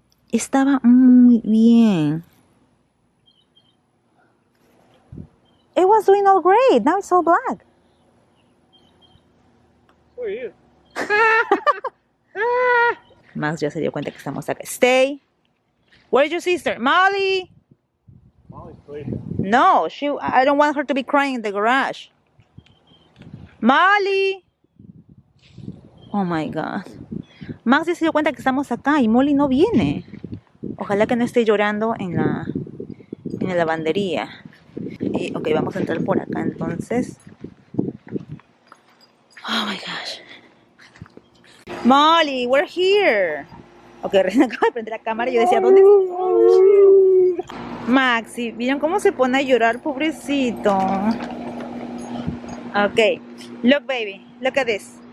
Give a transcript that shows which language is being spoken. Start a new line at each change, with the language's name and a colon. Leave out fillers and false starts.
Spanish: Estaba muy bien.
English: It was doing all great. Now it's all black. Where are you?
Spanish: Max ya se dio cuenta que estamos acá.
English: Stay. Where's your sister? Molly. Molly's sleeping. No, I don't want her to be crying in the garage. Molly. Oh my God.
Spanish: Max ya se dio cuenta que estamos acá y Molly no viene. Ojalá que no esté llorando en la lavandería. Y, ok, vamos a entrar por acá entonces.
English: Oh my gosh. Molly, we're here.
Spanish: Ok, recién acabo de prender la cámara y yo decía, ¿dónde está? Maxi, ¿vieron cómo se pone a llorar, pobrecito?
English: Ok, look baby, look at this.